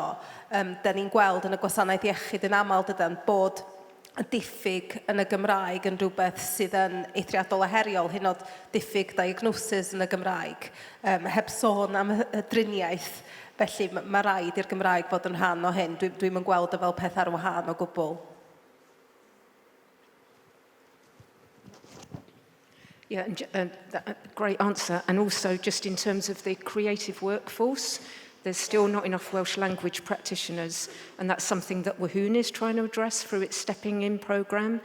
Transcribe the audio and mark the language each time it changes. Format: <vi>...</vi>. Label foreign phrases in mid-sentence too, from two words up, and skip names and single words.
<cy>Da ni'n gweld yn y gwasanaeth iechyd yn aml dydan bod y diffyg yn y Gymraeg yn rhywbeth sydd yn eithriadol o heriol, hyn oed diffyg diagnosis yn y Gymraeg, heb sôn am y driniaeth. Felly mae rhaid i'r Gymraeg fod yn rhan o hyn. Dwi'n yn gweld o fel peth ar wahân o gwbl.</cy> <en>Yeah, great answer. And also just in terms of the creative workforce, there's still not enough Welsh language practitioners, and that's something that WAHWN is trying to address through its Stepping In programme.</en>